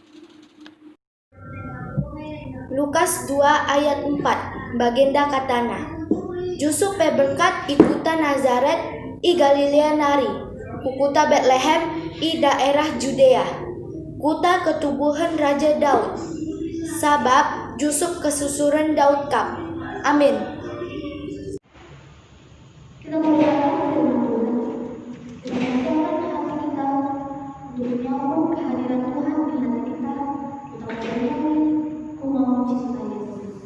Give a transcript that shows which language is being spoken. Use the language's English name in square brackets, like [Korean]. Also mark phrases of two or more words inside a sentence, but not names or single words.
[Batak Karo] Lukas 2 ayat 4 bagenda katana. Yusuf berkat ikutan Nazaret i Galilea nari, kukuta Bethlehem i daerah Judea, kota ketubuhan Raja Daud, sabab Yusuf kesusuran Daud kap. Amin. [Indonesian] Kita muliakan firman Tuhan. Kita menyiapkan hati kita untuk menyambut kehadiran Tuhan di hati kita. Kita bernyanyi, ku mau cinta Yesus.